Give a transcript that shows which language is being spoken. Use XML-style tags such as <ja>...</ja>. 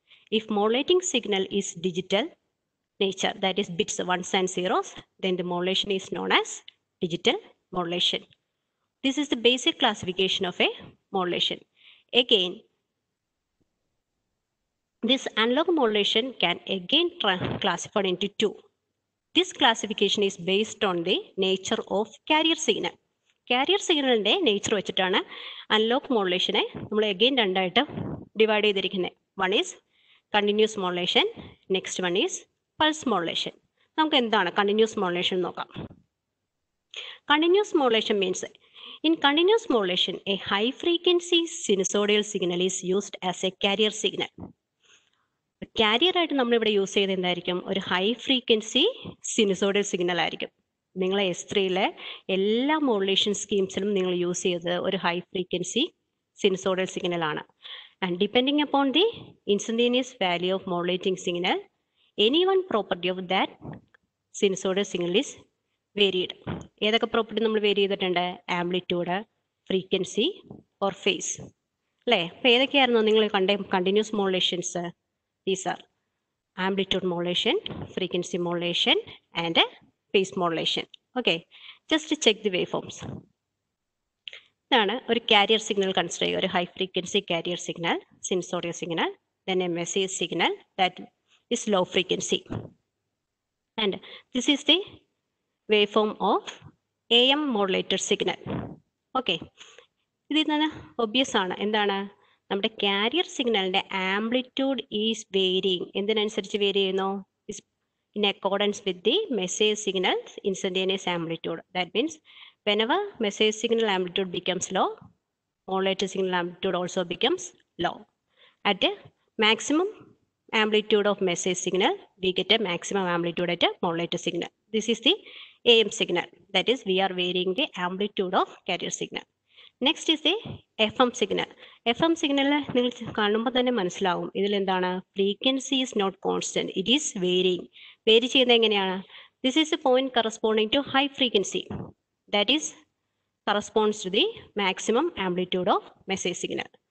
<en>If modulating signal is digital nature, that is bits ones and zeros, then the modulation is known as digital modulation. This is the basic classification of a modulation. Again, this analog modulation can again classified into two. This classification is based on the nature of carrier signal.</en> <ml>Carrier signal inde nature വെച്ചിട്ടാണ് analogue മോഡുലേഷനെ നമ്മൾ again രണ്ടായിട്ട് divide ചെയ്തിരിക്കുന്നത്.</ml> <en>One is continuous modulation, next one is pulse modulation.</en> <ml>നമുക്ക് എന്താണ് continuous modulation നോക്കാം.</ml> <en>Continuous modulation means in continuous modulation, a high frequency sinusoidal signal is used as a carrier signal.</en> <ml>Carrier ആയിട്ട് നമ്മൾ ഇവിടെ use ചെയ്ത് എന്തായിരിക്കും? ഒരു ഹൈ ഫ്രീക്വൻസി സിനുസോയിഡൽ സിഗ്നൽ ആയിരിക്കും. നിങ്ങൾ S3-ലെ എല്ലാ മോഡുലേഷൻ സ്കീംസിലും നിങ്ങൾ യൂസ് ചെയ്തത് ഒരു ഹൈ ഫ്രീക്വൻസി സിനുസോയിഡൽ സിഗ്നൽ ആണ്.</ml> <en>And depending upon the instantaneous value of modulating signal, any one property of that sinusoidal signal is varied.</en> <ml>ഏതൊക്കെ പ്രോപ്പർട്ടി നമ്മൾ വേരി ചെയ്തിട്ടുണ്ട്? ആംപ്ലിറ്റ്യൂഡ്, ഫ്രീക്വൻസി ഓർ ഫേസ്, അല്ലേ? അപ്പോൾ ഏതൊക്കെയായിരുന്നു നിങ്ങൾ കണ്ട continuous modulations?</ml> <en>These are amplitude modulation, frequency modulation, and phase modulation. Okay, just to check the waveforms.</en> <ml>ഇതാണ് ഒരു carrier signal consider ചെയ്യുക.</ml> <en>ഒരു high frequency carrier signal, sinusoidal signal, then a message signal that is low frequency. And this is the waveform of AM modulated signal.</en> <ml>Okay, ഇതിൽ നിന്ന് obvious ആണ്. എന്താണ്? നമ്മുടെ carrier സിഗ്നലിന്റെ ആംപ്ലിറ്റ്യൂഡ്</ml> <en>Is varying.</en> <ml>എന്തിനനുസരിച്ച് വേരി ചെയ്യുന്നു?</ml> <en>In accordance with the message signal instantaneous amplitude. That means whenever message signal amplitude becomes low, modulated signal amplitude also becomes low. At a maximum amplitude of message signal, we get a maximum amplitude at a modulated signal. This is the AM signal. That is, we are varying the amplitude of carrier signal. Next is the FM signal.</en> <ml>FM signal നിങ്ങൾ കാണുമ്പോൾ തന്നെ മനസ്സിലാവും ഇതിൽ എന്താണ്?</ml> <en>Frequency is not constant, it is varying.</en> <ml>Vary ചെയ്യുന്നത് എങ്ങനെയാണ്?</ml> <en>This is a point corresponding to high frequency, that is corresponds to the maximum amplitude of message signal.</en>